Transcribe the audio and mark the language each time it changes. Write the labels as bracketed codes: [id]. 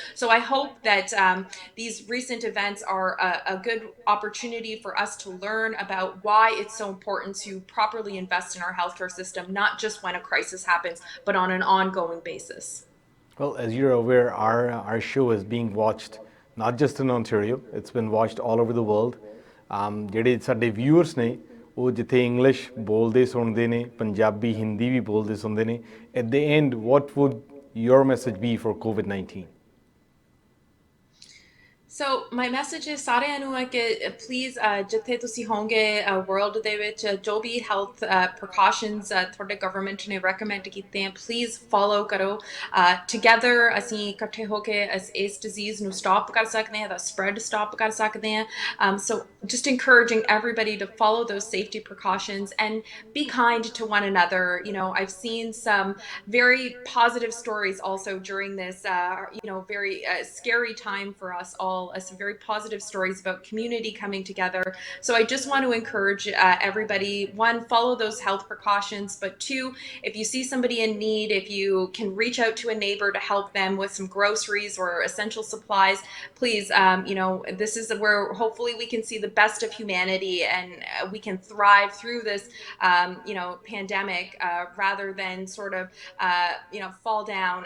[en] So I hope that these recent events are a good opportunity for us to learn about why it's so important to properly invest in our healthcare system, not just when a crisis happens, but on an ongoing basis. Well, as you're aware, our show is being watched not just in Ontario, it's been watched all over the world. [pa] ਜਿਹੜੇ ਸਾਡੇ viewers ਨੇ ਉਹ ਜਿੱਥੇ English ਬੋਲਦੇ ਸੁਣਦੇ ਨੇ ਪੰਜਾਬੀ ਹਿੰਦੀ ਵੀ ਬੋਲਦੇ ਸੁਣਦੇ ਨੇ [en] at the end what would your message be for COVID-19? So my message is [pa] ਸਾਰਿਆਂ ਨੂੰ ਹੈ ਕਿ please ਜਿੱਥੇ ਤੁਸੀਂ ਹੋਵੋਗੇ world ਦੇ ਵਿੱਚ ਜੋ ਵੀ health precautions ਤੁਹਾਡੇ government ਨੇ recommend ਕੀਤੇ ਹਨ, please follow ਕਰੋ. Together ਅਸੀਂ ਇਕੱਠੇ ਹੋ ਕੇ ਇਸ disease ਨੂੰ stop ਕਰ ਸਕਦੇ ਹਾਂ, the spread stop ਕਰ ਸਕਦੇ ਹਾਂ. [en] So just encouraging everybody to follow those safety precautions and be kind to one another. I've seen some very positive stories also during this very scary time for us all. people, some very positive stories about community coming together. So I just want to encourage everybody, one, follow those health precautions, but two, if you see somebody in need, if you can reach out to a neighbor to help them with some groceries or essential supplies, please, this is where hopefully we can see the best of humanity, and we can thrive through this, pandemic, rather than sort of, fall down.